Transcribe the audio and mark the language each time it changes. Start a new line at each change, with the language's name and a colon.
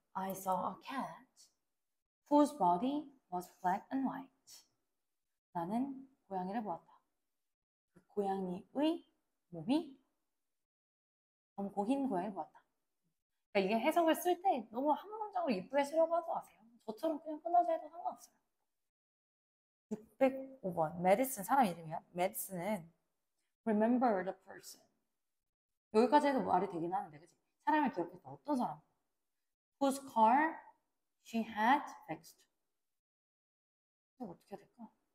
English: I saw a cat whose body was black and white.
Korean: 나는 고양이를 보았다. 그 고양이의 몸이 검고 흰 고양이를 보았다. 그러니까 이게 해석을 쓸 때 너무 한 문장으로 예쁘게 쓰려고 하지 마세요. 저처럼 그냥 끊어서 해도 상관없어요. 605번. 메디슨 사람 이름이야.
English: 메디슨은 remember the person.
Korean: 여기까지 해도 말이 되긴 하는데, 그치? 사람을 기억했다. 어떤 사람?
English: Whose car she had fixed.
Korean: 이거 어떻게 해야 될까?